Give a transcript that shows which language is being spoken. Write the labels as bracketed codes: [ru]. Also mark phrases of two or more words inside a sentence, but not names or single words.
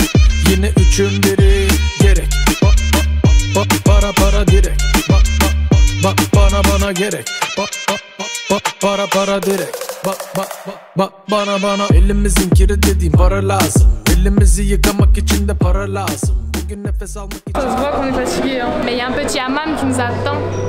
[tr] Yine üçün biri gerek. Para para direkt. Bana gerek. Para direkt. Bana elimizin kiri dediğim para lazım. Elimizi yıkamak için de para lazım. Bugün nefes almak için. [fr] Ça se voit qu'on est fatigué, hein. Mais il y a un petit hammam qui nous attend.